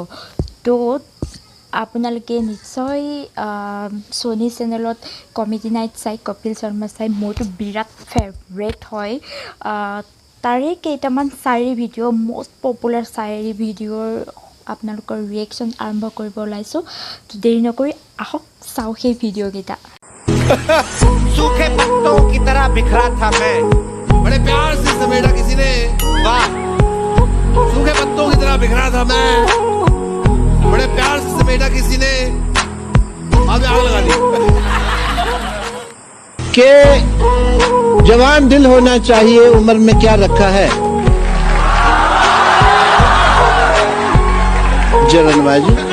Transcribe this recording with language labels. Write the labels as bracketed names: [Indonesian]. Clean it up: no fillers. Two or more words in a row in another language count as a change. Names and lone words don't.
[Assamese] তো আপোনালোকে নিশ্চয় ছনী চেনেলত [English] comedy night [Assamese] চাই, কপিল শৰ্মা চাই, মোৰতো বিৰাট ফেভৰেট হয়। তাৰে কেইটামান শায়েৰী ভিডিঅ', [English] most popular [Assamese] শায়েৰী ভিডিঅ'ৰ আপোনালোকৰ ৰিয়েকশ্যন আৰম্ভ কৰিব ওলাইছোঁ। দেৰি নকৰি আহক চাওঁ সেই ভিডিঅ'কেইটা। [Hindi] सूखे पत्तों की तरह बिखरा था मैं, बड़े प्यार से समेटा किसी ने, वाह। सूखे पत्तों की तरह बिखरा था मैं, बड़े प्यार से समेटा किसी ने, अब आग लगा दी। के जवान दिल होना चाहिए, उम्र में क्या रखा है जरनबाजी।